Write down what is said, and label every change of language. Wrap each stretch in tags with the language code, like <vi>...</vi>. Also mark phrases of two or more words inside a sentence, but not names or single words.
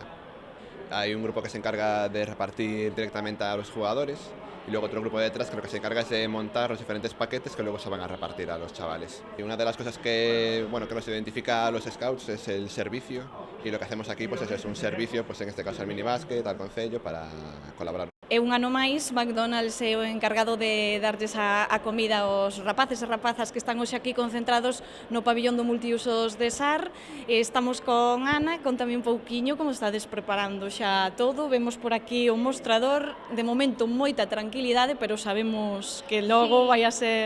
<es>Hay un grupo que se encarga de repartir directamente a los jugadores y luego otro grupo detrás que lo que se encarga es de montar los diferentes paquetes que luego se van a repartir a los chavales. Y una de las cosas que nos identifica a los scouts es el servicio, y lo que hacemos aquí pues es un servicio, pues en este caso al minibásquet, al concello, para colaborar.</es> <gl>E un ano máis, McDonald's é o encargado de darlles a comida aos rapaces e rapazas que están hoxe aquí concentrados no pabillón do multiusos de SAR. Estamos con Ana, contame un pouquiño como estades preparando xa todo. Vemos por aquí o mostrador, de momento moita tranquilidade, pero sabemos que logo vai a ser...</gl>